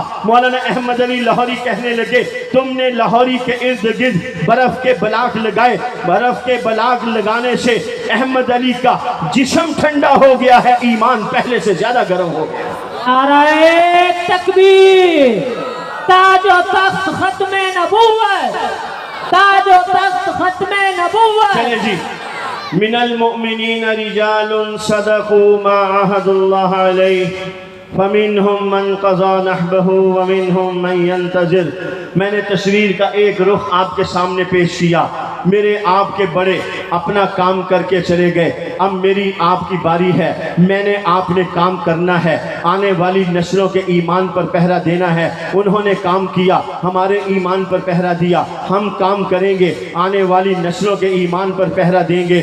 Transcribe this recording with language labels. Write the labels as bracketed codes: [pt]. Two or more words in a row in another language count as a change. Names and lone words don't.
[ur] مولانا احمد علی لاہوری کہنے لگے تم نے لاہوری کے ارد گرد برف کے بلاٹ لگائے، برف کے بلاک لگانے سے احمد علی کا جسم ٹھنڈا ہو گیا ہے، ایمان پہلے سے زیادہ گرم ہو گیا۔ نعرۂ تکبیر, تاج و تخت ختم نبوت، تاج و تخت ختم نبوت. چلے جی. [ar] من المؤمنين رجال صدقوا ما عاهدوا الله عليه فمنهم من قضى نحبه ومنهم من ينتظر. [ur] میں نے تصویر کا ایک رخ آپ کے سامنے پیش کیا. میرے آپ کے بڑے اپنا کام کر کے چلے گئے، اب میری آپ کی باری ہے. میں نے آپ نے کام کرنا ہے، آنے والی نسلوں کے ایمان پر پہرا دینا ہے. انہوں نے کام کیا، ہمارے ایمان پر پہرا دیا، ہم کام کریں گے، آنے والی نسلوں کے ایمان پر پہرا دیں گے.